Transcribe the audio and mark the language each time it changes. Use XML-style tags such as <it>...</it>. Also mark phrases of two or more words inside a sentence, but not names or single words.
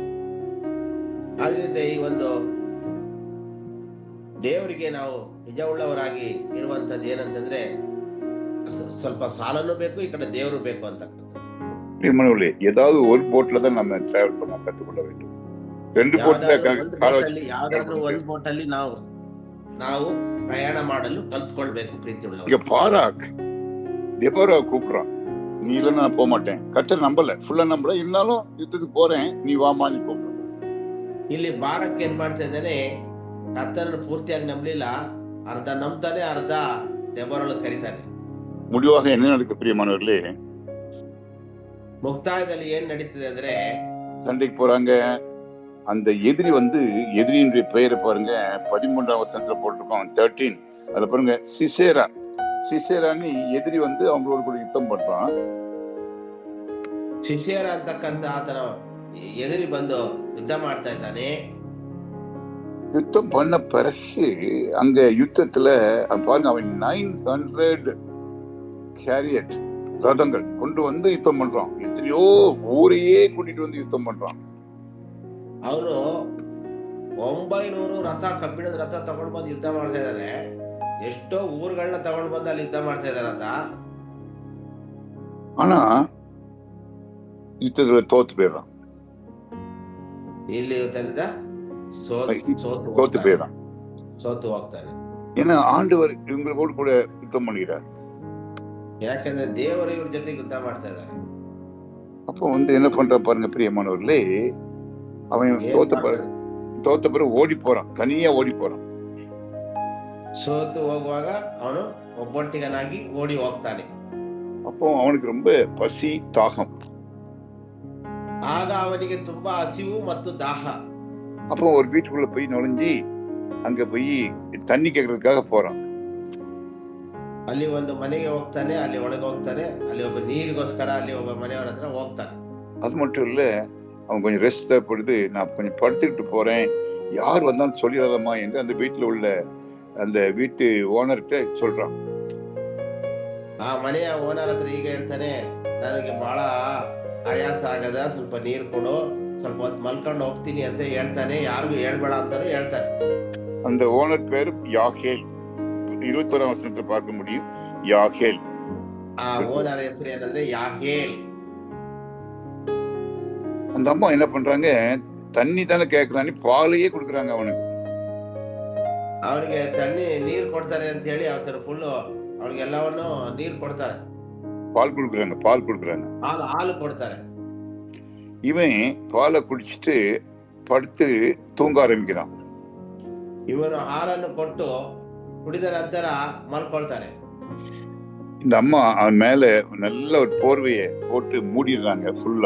<kn>ಆದ್ರಿಂದ ಈ ಒಂದು ದೇವರಿಗೆ ನಾವು ನಿಜವುಳ್ಳವರಾಗಿ ಇರುವಂತದ್ದು ಏನಂತಂದ್ರೆ ಸ್ವಲ್ಪ ಸಾಲನೂ ಬೇಕು, ಈ ಕಡೆ ದೇವರು ಬೇಕು ಅಂತಕ್ಕಂಥದ್ದು.</kn> <ta>பிரியமானவர்களே, ஏதாவது ஒரு போட்ல தான் நம்ம டிராவல் பண்ண கத்துக்கொள்ள வேண்டும். ரெண்டு போட்ல</ta> <kn>ಯಾವ್ದಾದ್ರು ಒಂದ್ ಬೋಟ್ ಅಲ್ಲಿ ನಾವು ಪ್ರಯಾಣ ಮಾಡಲು ಕಲ್ತ್ಕೊಳ್ಬೇಕು. ಪ್ರೀತಿ ಉಳ್ಳವರು,</kn> <ta>இங்க பாராக் தெபோரா கூப்பிடுறான், நீ இல்லைன்னா நான் போக மாட்டேன். கர்த்தர் நம்பல, ஃபுல்லா நம்பல, இருந்தாலும் யுத்தத்துக்கு போறேன், நீ வாமா நீ கூப்பிடுற.</ta> <kn>ಇಲ್ಲಿ ಬಾರಕ್ ಏನ್ ಮಾಡ್ತಾ ಇದ್ದಾನೆ, ಕರ್ತನನ್ನು ಪೂರ್ತಿಯಾಗಿ ನಂಬಲಿಲ್ಲ, ಅರ್ಧ ನಂಬ್ತಾನೆ, ಅರ್ಧ ದೆಬೋರಳು ಕರೀತಾನೆ.</kn> <ta>முடிவாக என்ன நடக்குது பிரியமானவர்களே,</ta> <kn>ಮುಕ್ತಾಯದಲ್ಲಿ ಏನ್ ನಡೀತದೆ ಅಂದ್ರೆ</kn> <ta>சண்டைக்கு போறாங்க. அந்த எதிரி வந்து, எதிரியினுடைய பெயரை பாருங்க, 13ஆம் வசனத்துல போட்டிருக்கோம் 13. அதுல பாருங்க சிசேரான்னு எதிரி வந்து அவங்களோட கூட யுத்தம் பண்றான்.</ta> <kn>ಶಿಶೇರ ಅಂತಕ್ಕಂತ ಆತನ ಎದುರಿ ಬಂದು ಯುದ್ಧ ಮಾಡ್ತಾ ಇದ್ದಾನೆ.</kn> <ta>யுத்தம் பண்ண பிறகு அங்க யுத்தத்துல பாருங்க, அவன் 900 கேரியட் ரதங்கள் கொண்டு வந்து யுத்தம் பண்றான். எத்தனையோ ஊரையே கூட்டிட்டு வந்து யுத்தம் பண்றான்.</ta> <kn>ಅವನು 900 ರಥ, ಕಬ್ಬಿಣದ ರಥ ತಗೊಂಡು ಬಂದು ಯುದ್ಧ ಮಾಡ್ತಾ ಇದ್ದಾನೆ. ಎಷ್ಟೋ ಊರುಗಳನ್ನ ತಗೊಂಡು ಬಂದು ಅಲ್ಲಿ ಯುದ್ಧ ಮಾಡ್ತಾ ಇದ್ದಾರಂತ.</kn> <ta>ஆனா யுத்தத்துல தோத்து போயிடுறான்.</ta> <kn>ಇಲ್ಲಿ ಯುದ್ಧದಿಂದ</kn> <ta>தோத்து போயிடுறான்.</ta> <kn>ಸೋತು ಹೋಗ್ತಾನೆ.</kn> <ta>ஏன்னா ஆண்டவர் இவங்களோடு கூட யுத்தம் பண்ணுகிறார்.</ta> <kn>ಯಾಕಂದ್ರೆ ದೇವರು ಇವ್ರ ಜೊತೆಗೆ ಯುದ್ಧ ಮಾಡ್ತಾ ಇದ್ದಾರೆ.</kn> <ta>அப்போ வந்து என்ன பண்றான் பாருங்க பிரியமானவர்களே, அவன் தோத்த பிறகு ஓடி போறான், தனியா ஓடி போறான்.</ta> <kn>ಸೋತು ಹೋಗುವಾಗ ಅವನು ಒಬ್ಬೊಟ್ಟಿಗನಾಗಿ ಓಡಿ ಹೋಗ್ತಾನೆ.</kn> <ta>அப்போ அவனுக்கு ரொம்ப பசி தாகம்.</ta> <kn>ಆಗ ಅವನಿಗೆ ತುಂಬಾ ಹಸಿವು ಮತ್ತು ದಾಹ.</kn> <ta>அப்போ ஒரு வீட்டுக்குள்ள போய் நுழைஞ்சி அங்க போய் தண்ணி கேட்கறதுக்காக போறான்.</ta> <kn>ಅಲ್ಲಿ ಒಂದು ಮನೆಗೆ ಹೋಗ್ತಾನೆ, ಅಲ್ಲಿ ಒಳಗೆ ಹೋಗ್ತಾನೆ, ಅಲ್ಲಿ ಒಬ್ಬ ನೀರಿಗೋಸ್ಕರ ಅಲ್ಲಿ ಒಬ್ಬ ಮನೆಯವರ ಹತ್ರ ಹೋಗ್ತಾನೆ.</kn> <ta>அது மட்டும் இல்ல, அவன் கொஞ்சம் ரெஸ்ட் தேவைப்படுது, நான் கொஞ்சம் படுத்துக்கிட்டு போறேன், யார் வந்தாலும் சொல்லிடாதம்மா என்று அந்த வீட்டுல உள்ள அந்த வீட்டு ஓனர்கிட்ட சொல்றான்.</ta> <kn>ಆ ಮನೆಯ ಓನರ್ ಹತ್ರ ಈಗ ಹೇಳ್ತಾನೆ, ನನಗೆ ಬಹಳ ಆಯಾಸ ಆಗದ, ಸ್ವಲ್ಪ ನೀರು ಕೊಡು, ಸ್ವಲ್ಪ ಹೊತ್ತು ಮಲ್ಕೊಂಡು ಹೋಗ್ತೀನಿ ಅಂತ ಹೇಳ್ತಾನೆ. ಯಾರಿಗೂ ಹೇಳ್ಬೇಡ ಅಂತಾನು ಹೇಳ್ತಾನೆ.</kn> <ta>அந்த ஓனர் பேரு யாகேல். 21ஆம் வசனத்தை பார்க்க முடியும். யாகேல்.</ta> <kn>ಆ ಓನರ್ ಹೆಸರು ಏನಂದ್ರೆ ಯಾಹೇಲ್.</kn> <ta>அந்த அம்மா என்ன பண்றாங்க, தண்ணி தானே கேட்கறான்னு பாலையே கொடுக்குறாங்க அவனுக்கு.</ta> <kn>ಅವನಿಗೆ ತಣ್ಣಿ ನೀರು ಕೊಡ್ತಾರೆ ಅಂತ ಹೇಳಿ ಅವತರ ಫುಲ್ ಅವನಿಗೆ ಎಲ್ಲವನ್ನು ನೀರು ಕೊಡ್ತಾರೆ,</kn> <ta>பால் கொடுக்குறாங்க.</ta> <kn>ಹಾಲು ಕೊಡ್ತಾರೆ.</kn> <ta>இவன் பாலை குடிச்சிட்டு படுத்து தூங்க ஆரம்பிக்கிறான்.</ta> <kn>ಇವನು ಹಾಲನ್ನು ಕೊಟ್ಟು ಕುಡಿದ ನಂತರ ಮಲ್ಕೊಳ್ತಾನೆ.</kn> <ta>இந்த அம்மா அவன் மேல நல்ல ஒரு போர்வையை போட்டு மூடிடுறாங்க ஃபுல்லா.</ta>